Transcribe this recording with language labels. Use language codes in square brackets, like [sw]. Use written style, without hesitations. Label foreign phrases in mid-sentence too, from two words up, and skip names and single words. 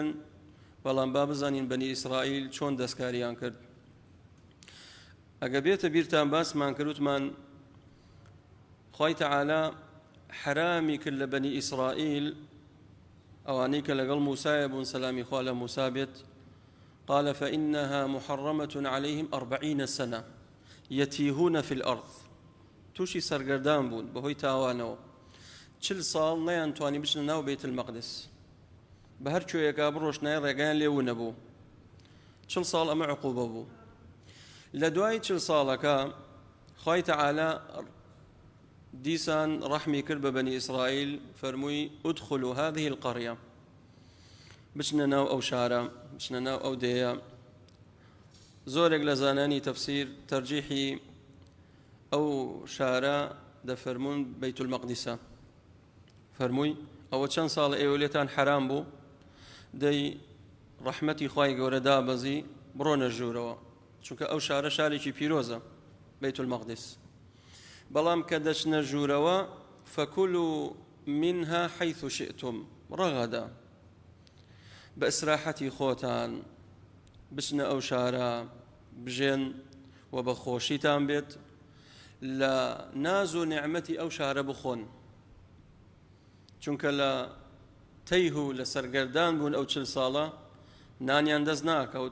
[ckb] بەڵام با بزانین بەنی ئیسرائیل چۆن دەستکاریان کرد. ئەگە بێتە بیرتان باسمان کردوتمان خوای تەعالی حرامی کرد لە بەنی ئیسرائیل ئەوانەی کە لەگەڵ موسایە بوون، سەلامی خوا لە موسا بێت، [ar] قال فإنها محرمة عليهم 40 سنة يتيهون في الأرض. [ckb] توشی سەرگەردان بوون بەهۆی تاوانەوە، 40 ساڵ نەیانتوانی بچنە ناو بەیت المەقدس، بە هەر کوێیەکا بڕۆشنای ڕێگەیان لێو نەبوو. 40 ساڵ ئەمە عقوبە بوو. لە دوای 40 ساڵەکە خوای تەعالی دیسان ڕەحمی کرد بە بەنی ئیسرائیل، فەرمووی [ar] ادخلوا هذه القرية، [ckb] بچنە ناو ئەو شارە، بچنە ناو ئەو دێیە. زۆرێک لە زانانی تەفسیر تەرجیحی ئەو شارە دەفەرمون بەیت المەقدسە، فەرمووی ئەوە چەند ساڵ ئێوە لێتان حرام بوو، دەی ڕەحمەتی خوای گەورە دابەزی بڕۆنە ژوورەوە، چونکە ئەو شارە شارێکی پیرۆزە بەیت المەقدس. بەڵام کە دەچنە ژوورەوە [ar] فەکولوا منها حيث شئتم رغدا، [ckb] بە ئیسراحەتی خۆتان بچنە ئەو شارە بژێن و بە خۆشیتان بێت، لە ناز و نعمەتی ئەو شارە بخۆن، چونکە لە تەیه و لە سەرگەردان بوون ئەو 40 ساڵە نانیان دەست ناکەوت.